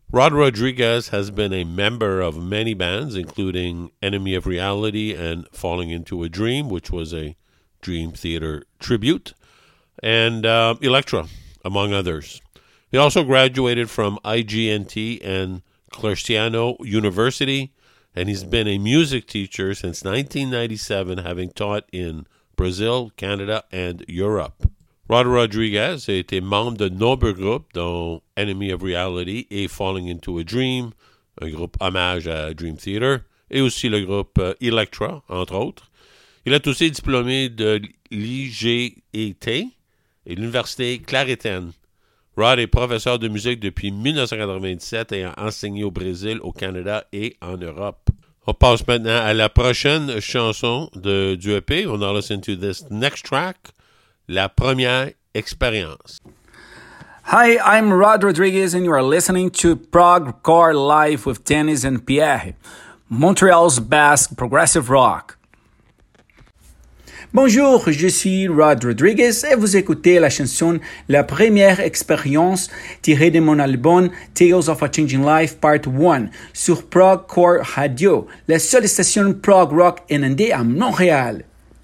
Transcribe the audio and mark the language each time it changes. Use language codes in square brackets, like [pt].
[en] Rod Rodriguez has been a member of many bands, including Enemy of Reality and Falling Into a Dream, which was a Dream Theater tribute, and Elektra, among others. He also graduated from IGNT and Claretiano University, and he's been a music teacher since 1997, having taught in Brazil, Canada, and Europe. [fr] Rod Rodriguez a été membre de nombreux groupes, dont Enemy of Reality et Falling Into a Dream, un groupe hommage à Dream Theater, et aussi le groupe Elektra, entre autres. Il est aussi diplômé de l'IGET et l'Université Claretiano. Rod est professeur de musique depuis 1997 et a enseigné au Brésil, au Canada et en Europe. On passe maintenant à la prochaine chanson du EP. On va [en] listen to this next track, [fr] La Première Expérience. [en] Hi, I'm Rod Rodriguez and you are listening to Prog Core Live with Dennis and Pierre, Montreal's best progressive rock. [fr] Bonjour, je suis Rod Rodriguez et vous écoutez la chanson La Première Expérience tirée de mon album Tales of a Changing Life Part 1 sur Prog Core Radio, la seule station prog rock en Inde à Montréal.